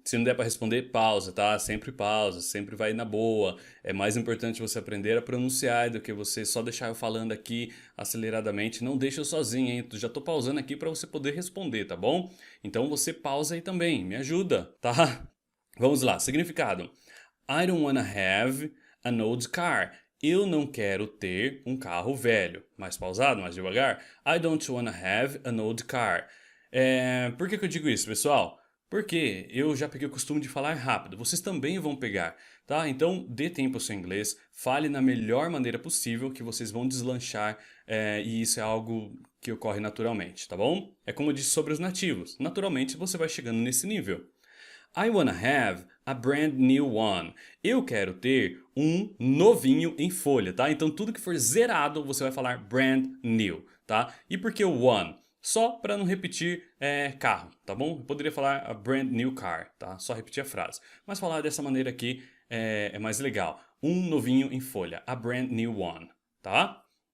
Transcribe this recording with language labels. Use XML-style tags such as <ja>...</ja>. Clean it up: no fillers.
<pt>Se não der para responder, pausa, tá? Sempre pausa, sempre vai na boa. É mais importante você aprender a pronunciar do que você só deixar eu falando aqui aceleradamente. Não deixa eu sozinho, hein? Já tô pausando aqui para você poder responder, tá bom? Então você pausa aí também, me ajuda, tá? Vamos lá, significado.</pt> <en>I don't wanna have an old car.</en> <pt>Eu não quero ter um carro velho. Mais pausado, mais devagar.</pt> <en>I don't wanna have an old car.</en> <pt>Por que eu digo isso, pessoal? Porque eu já peguei o costume de falar rápido. Vocês também vão pegar, tá? Então, dê tempo ao seu inglês. Fale na melhor maneira possível que vocês vão deslanchar. E isso é algo que ocorre naturalmente, tá bom? É como eu disse sobre os nativos. Naturalmente, você vai chegando nesse nível.</pt> <en>I wanna have a brand new one.</en> <pt>Eu quero ter um novinho em folha, tá? Então tudo que for zerado você vai falar brand new, tá? E por que o one? Só para não repetir carro, tá bom? Eu poderia falar a brand new car, tá? Só repetir a frase. Mas falar dessa maneira aqui é mais legal. Um novinho em folha,</pt> <en>a brand new one,</en> <pt>tá?</pt>